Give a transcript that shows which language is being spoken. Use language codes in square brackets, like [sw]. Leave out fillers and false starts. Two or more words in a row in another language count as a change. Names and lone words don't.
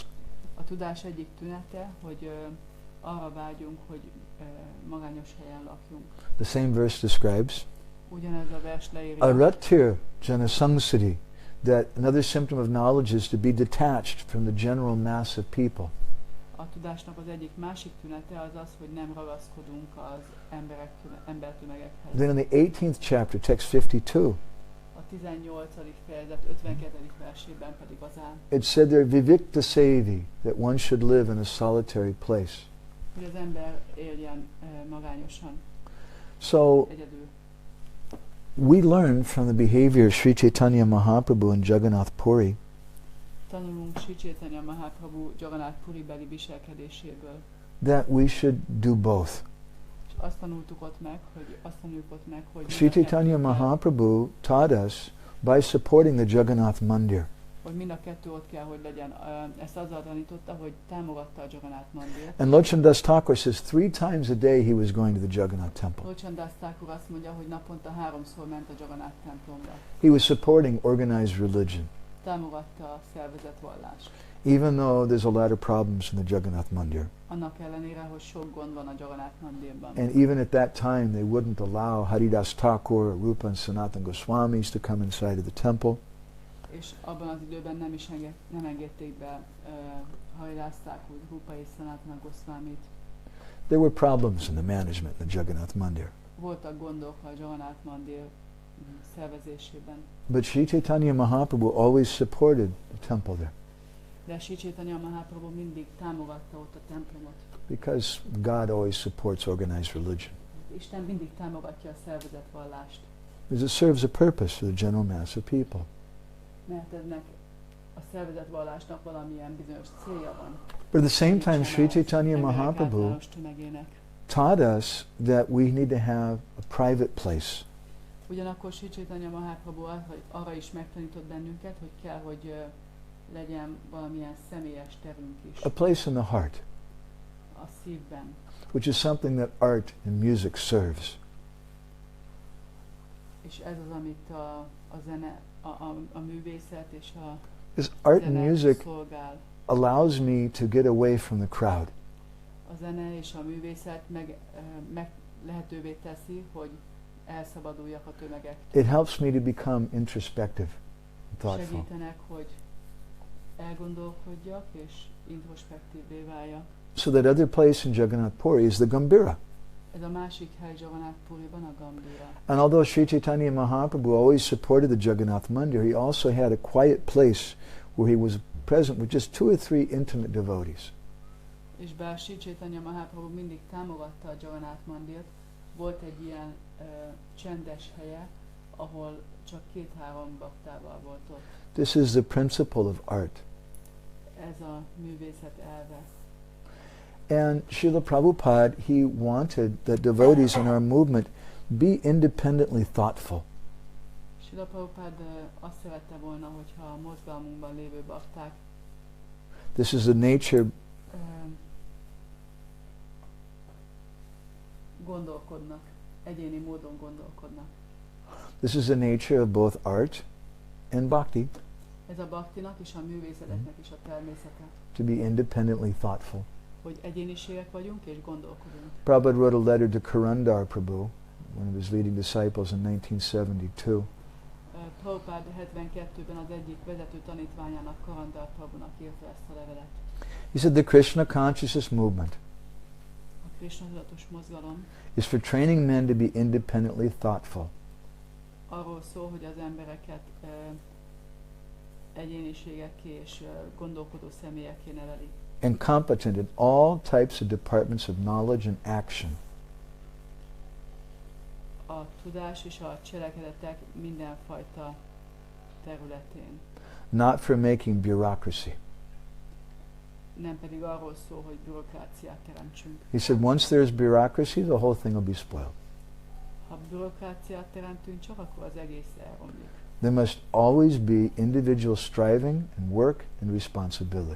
[hu] A tudás egyik tünete, hogy arra vágyunk, hogy magányos helyen lakjunk. [en] The same verse describes [hu] ugyanez a vers leírja. [sa] Aratir janasamsati. [en] That another symptom of knowledge is to be detached from the general mass of people. [hu] A tudásnak az egyik másik tünete az az, hogy nem ragaszkodunk az embertömegekhez. [en] Then in the 18th chapter, text 52, [hu] a 18. fejezet 52. versében pedig az áll. [en] It said there, [sa] Vivikta Sevi, [en] that one should live in a solitary place. [hu] Hogy az ember éljen magányosan. [en] So, [hu] egyedül. [en] we learn from the behavior of Sri Chaitanya Mahaprabhu and Jagannath Puri [hu] tanulunk Sri Chaitanya Mahaprabhu Jagannath Puri beli viselkedéséből. [en] That we should do both. [hu] És azt tanultuk ott meg, hogy [en] Sri Chaitanya Mahaprabhu taught us by supporting the Jagannath Mandir. [hu] Hogy mind a kettő ott kell, hogy legyen. Ezt azzal tanította, hogy támogatta a Jagannath Mandirt. [en] And Lochan Das Thakur says 3 times a day he was going to the Jagannath temple. [hu] Lochan Das Thakur azt mondja, hogy naponta 3-szor ment a Jagannath templomba. [en] He was supporting organized religion. [hu] Támogatta a szervezett vallást. [en] Even though there's a lot of problems in the Jagannath Mandir. [hu] Annak ellenére, hogy sok gond van a Jagannath Mandirban. [en] And even at that time they wouldn't allow Haridas Thakur or Rupa and Sanatana Goswamis to come inside of the temple. [hu] És abban az időben nem engedték be Haridas Thakur, Rupa és Sanatana Goswamit. [en] There were problems in the management in the Jagannath Mandir. [hu] Voltak gondok a Jagannath Mandir szervezésében. [en] But Sri Chaitanya Mahaprabhu always supported the temple there. [hu] De Sri Chaitanya Mahaprabhu mindig támogatta ott a templomot. [en] Because God always supports organized religion. [hu] Isten mindig támogatja a szervezetvallást. [en] Because it serves a purpose for the general mass of people. [hu] Mert ennek a szervezetvallásnak valamilyen bizonyos célja van. [en] But at the same time, Sri Chaitanya Mahaprabhu taught us that we need to have a private place. [hu] Ugyanakkor Sri Chaitanya Mahaprabhu arra is megtanított bennünket, hogy kell, hogy legyen valamilyen személyes terünk is. [en] A place in the heart. [hu] A szívben. [en] Which is something that art and music serves. [hu] És ez az, amit a zene, a művészet és a [en] This art and [hu] zene [en] music [hu] szolgál. [en] allows me to get away from the crowd. [hu] A zene és a művészet meg lehetővé teszi, hogy elszabaduljak a tömegektől. [en] It helps me to become introspective and thoughtful. [hu] Segítenek, hogy elgondolkodjak és introspektívvé váljak. [en] So that other place in Jagannath Puri is the Gambhira. [hu] Ez a másik hely Jagannath Puriban a Gambhira. [en] And although Sri Chaitanya Mahaprabhu always supported the Jagannath Mandir, he also had a quiet place where he was present with just 2 or 3 intimate devotees. [hu] És bár Sri Chaitanya Mahaprabhu mindig támogatta a Jagannath Mandirt, volt egy ilyen csendes helye, ahol csak 2-3 baktával volt ott. [en] This is the principle of art. [hu] Ez a művészet elve. [en] And Srila Prabhupada, he wanted that devotees in our movement be independently thoughtful. [hu] Srila Prabhupada azt szerette volna, hogyha a mozgalmunkban lévő bakták [en] This is the nature [hu] gondolkodnak, egyéni módon gondolkodnak. [en] This is the nature of both art and bhakti. [hu] Ez a bhaktinak és a művészeteknek is a természete. [en] To be independently thoughtful. [hu] Hogy egyéniségek vagyunk és gondolkodunk. [en] Prabhupada wrote a letter to Karandar Prabhu, one of his leading disciples in 1972. [hu] Prabhupada 72-ben az egyik vezető tanítványának, Karandar Prabhunak írta ezt a levelet. [en] He said the Krishna consciousness movement [hu] a Krishna tudatos mozgalom [en] is for training men to be independently thoughtful. [hu] Arról szól, hogy az embereket egyéniségekké és gondolkodó személyekké neveli. [en] And competent in all types of departments of knowledge and action. [hu] A tudás és a cselekedetek mindenfajta területén. [en] Not for making bureaucracy. [hu] Nem pedig arról szól, hogy bürokráciát teremtsünk. [en] He said once there's bureaucracy, the whole thing will be spoiled. [hu] Ha bürokráciát teremtünk csak, akkor az egész elromlik. [en] There must always be individual striving and work and responsibility.